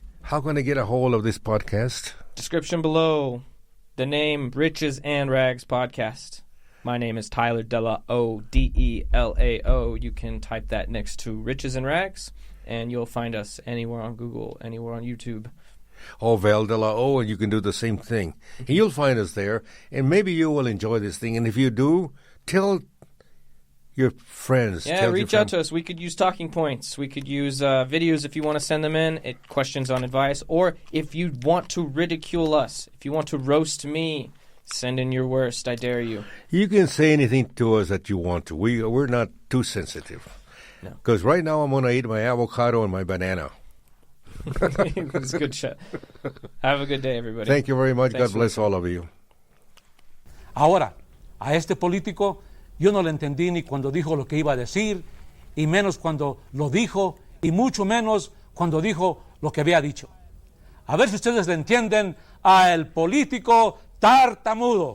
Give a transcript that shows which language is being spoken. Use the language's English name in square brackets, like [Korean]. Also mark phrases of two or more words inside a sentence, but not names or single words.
[English] How can I get a hold of this podcast? Description below. The name Riches and Rags Podcast. My name is Tyler Delao, Delao. You can type that next to Riches and Rags, and you'll find us anywhere on Google, anywhere on YouTube. Oh, Val de la O, and you can do the same thing. And you'll find us there, and maybe you will enjoy this thing. And if you do, tell your friends. Yeah, reach out to us. We could use talking points. We could use videos if you want to send them in, questions on advice. Or if you want to ridicule us, if you want to roast me, send in your worst. I dare you. You can say anything to us that you want to. We're not too sensitive. No. Because right now I'm going to eat my avocado and my banana. It's a good shot. Have a good day, everybody. Thank you very much. Thanks God bless all of you. [Spanish] Ahora, a este político yo no le entendí ni cuando dijo lo que iba a decir, y menos cuando lo dijo, y mucho menos cuando dijo lo que había dicho. A ver si ustedes le entienden a el político tartamudo.